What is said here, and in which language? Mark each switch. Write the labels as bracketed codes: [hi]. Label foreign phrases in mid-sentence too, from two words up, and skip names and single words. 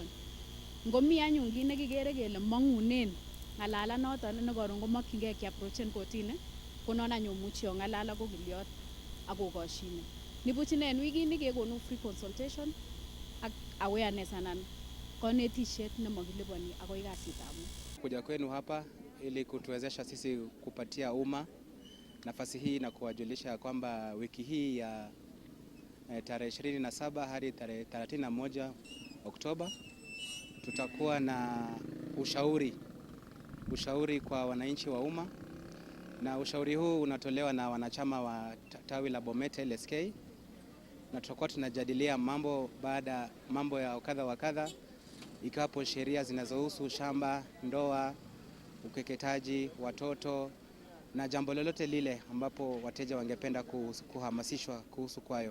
[kln] Ngomi anyun kit nekikere kele mong'unen ng'alalanoton ne koron komokyingei kiaprochen kotini, ko non anyun muchi ong'alal ak ogiliot ak kokoshine. Nibuch ine en wikini kekonu [en] free consultation [kln] ak awareness anan konetisiet nemakiliponi akoi kasitab mut. [sw] Kuja kwenu hapa ili kutuwezesha sisi kupatia umma nafasi hii na kuwajulisha kwamba wiki hii ya tarehe 27 hadi tarehe 31 Oktoba tutakuwa na ushauri kwa wananchi wa umma, na ushauri huu unatolewa na wanachama wa tawi la Bomet LSK, na tutakuwa tunajadilia mambo ya kadha wa kadha, ikiwapo sheria zinazohusu shamba, ndoa, ukeketaji, watoto na jambo lolote lile ambapo wateja wangependa kuhamasishwa kuhusu kwayo.